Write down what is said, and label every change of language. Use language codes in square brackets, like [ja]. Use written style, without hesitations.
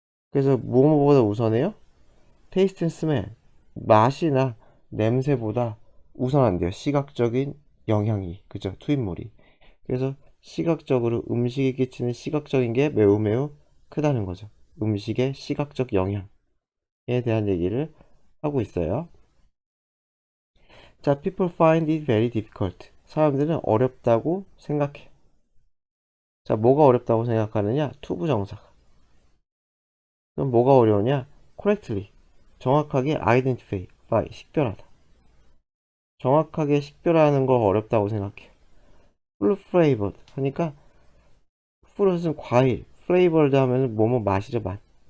[ko] 그래서 뭐뭐보다 우선해요? [en] taste and smell, [ko] 맛이나 냄새보다 우선한대요. 시각적인 영향이, 그죠? 투입물이. 그래서 시각적으로 음식에 끼치는 시각적인 게 매우 매우 크다는 거죠. 음식의 시각적 영향에 대한 얘기를 하고 있어요. 자, [en] people find it very difficult. [ko] 사람들은 어렵다고 생각해. 자, 뭐가 어렵다고 생각하느냐? 투부정사가. 그럼 뭐가 어려우냐? correctly, 정확하게 identify, 식별하다. 정확하게 식별하는 거 어렵다고 생각해요. [en] full flavored [ko] 하니까, full은 과일, flavored 하면 뭐뭐 맛이죠, 맛.